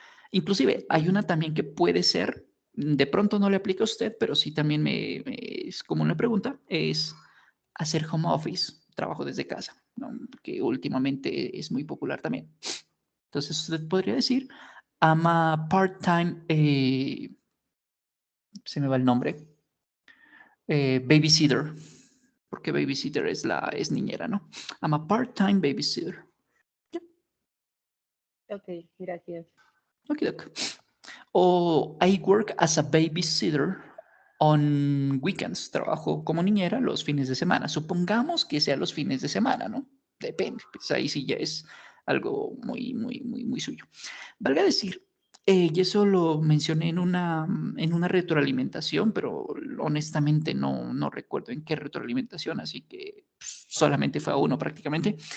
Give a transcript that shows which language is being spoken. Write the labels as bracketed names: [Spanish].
[Spanish] Inclusive hay una también que puede ser, de pronto no le aplica a usted, pero sí también es como una pregunta, es hacer home office, trabajo desde casa, ¿no? Que últimamente es muy popular también. Entonces usted podría decir, [English] I'm a part-time, [Spanish] se me va el nombre, babysitter, porque babysitter es niñera, ¿no? [English] I'm a part-time babysitter. Yeah, [Spanish] ok, gracias. okay, okay. [English] O I work as a babysitter on weekends. [Spanish] Trabajo como niñera los fines de semana. Supongamos que sea los fines de semana, ¿no? Depende. Pues ahí sí ya es algo muy, muy, muy, muy suyo. Valga decir, y eso lo mencioné en una retroalimentación, pero honestamente no recuerdo en qué retroalimentación, así que solamente fue a uno prácticamente.